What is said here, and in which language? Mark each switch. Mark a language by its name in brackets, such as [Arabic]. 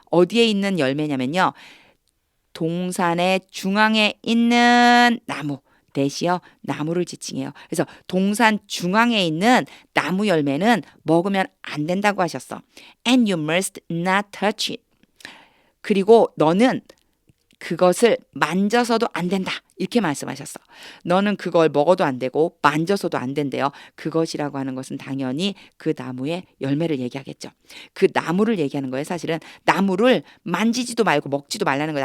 [Korean] 어디에 있는 열매냐면요. 동산의 중앙에 있는 나무. 대시요. 나무를 지칭해요. 그래서 동산 중앙에 있는 나무 열매는 먹으면 안 된다고 하셨어. [English] And you must not touch it. [Korean] 그리고 너는 그것을 만져서도 안 된다. 이렇게 말씀하셨어. 너는 그걸 먹어도 안 되고 만져서도 안 된대요. 그것이라고 하는 것은 당연히 그 나무의 열매를 얘기하겠죠. 그 나무를 얘기하는 거예요. 사실은 나무를 만지지도 말고 먹지도 말라는 거예요.